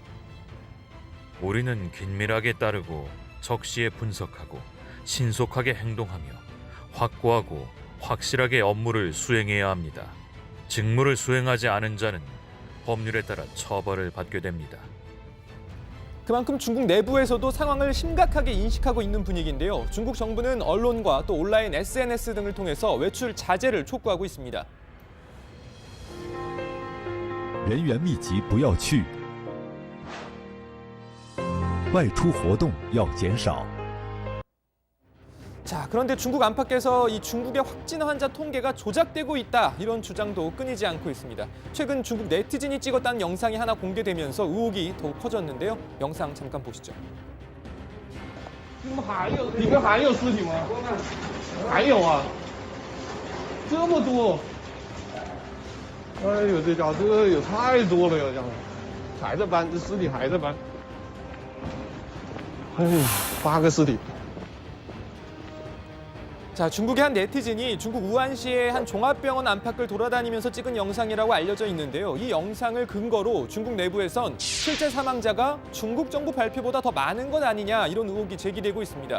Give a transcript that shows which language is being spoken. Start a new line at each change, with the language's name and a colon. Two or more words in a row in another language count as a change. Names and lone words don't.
Korean: 우리는 긴밀하게 따르고 적시에 분석하고 신속하게 행동하며 확고하고 확실하게 업무를 수행해야 합니다. 직무를 수행하지 않은 자는 법률에 따라 처벌을 받게 됩니다. 그만큼 중국 내부에서도 상황을 심각하게 인식하고 있는 분위기인데요. 중국 정부는 언론과 또 온라인 SNS 등을 통해서 외출 자제를 촉구하고 있습니다.
Chinese: 人员密集不要去，外出活动要减少。
Korean: 자, 그런데 중국 안팎에서 이 중국의 확진 환자 통계가 조작되고 있다 이런 주장도 끊이지 않고 있습니다. 최근 중국 네티즌이 찍었다는 영상이 하나 공개되면서 의혹이 더욱 커졌는데요. 영상 잠깐 보시죠.
Chinese: 你们还有尸体吗？还有啊，这么多！哎呦，这家伙这个也太多了呀，这样还在搬，这尸体还在搬。哎呦，8个尸体。
Korean: 자, 중국의 한 네티즌이 중국 우한시의 한 종합병원 안팎을 돌아다니면서 찍은 영상이라고 알려져 있는데요. 이 영상을 근거로 중국 내부에선 실제 사망자가 중국 정부 발표보다 더 많은 것 아니냐 이런 의혹이 제기되고 있습니다.